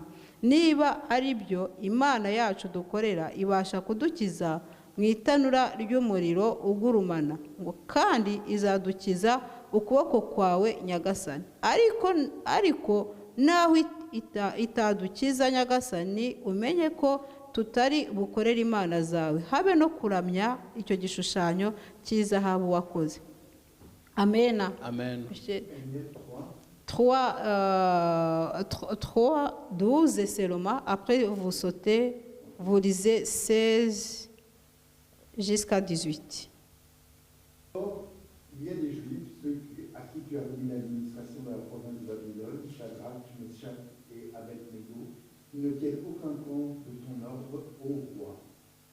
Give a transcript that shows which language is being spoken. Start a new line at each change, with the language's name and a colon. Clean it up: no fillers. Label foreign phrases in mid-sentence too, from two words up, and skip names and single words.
Kinyarwanda: Niba ari byo Imana yacu dukorera ibasha kudukiza mu itanura ry'umuriro ugurumana, ngo kandi izadukiza ukuboko kwawe Nyagasani. Ariko naho itadukiza Nyagasani, umenye ko tutari bukorera imana zawe, habe no kuramya icyo gishushanyo cy'izahabu wakoze. Amen. Amen.
French: 3:12 seulement. Après vous sautez, vous lisez 16 jusqu'à 18. Il y a des Juifs, à qui tu as remis l'administration de la province de Babylone, Shadrach, Meshach et Abednego, qui ne tiennent aucun compte de ton ordre, ô roi.